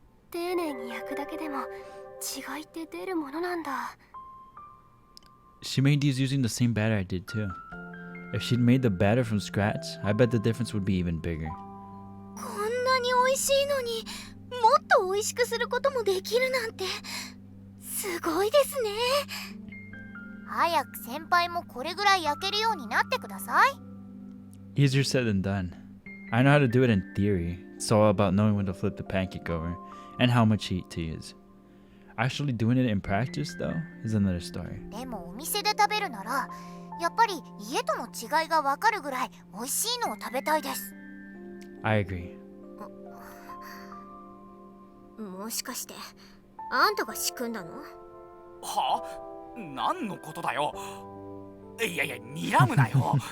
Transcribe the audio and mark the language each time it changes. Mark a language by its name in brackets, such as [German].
[Japanese] 丁寧に焼くだけでも違いって出るものなんだ。 [English] She made these using the same batter I did too. If she'd made the batter from scratch, I bet the difference would be even bigger. [Japanese] こんなに美味しいのにもっと美味しくすることもできるなんてすごいですね。早く先輩もこれぐらい焼けるようになってください。 [English] Easier said than done. I know how to do it in theory. It's all about knowing when to flip the pancake over and how much heat to use. Actually doing it in practice, though, is another story. [Japanese] でもお店で食べるならやっぱり家との違いがわかるぐらい美味しいのを食べたいです。 [English] I agree. [Japanese] もしかしてあんたが仕組んだの？は？何のことだよ。いやいや、睨むなよ。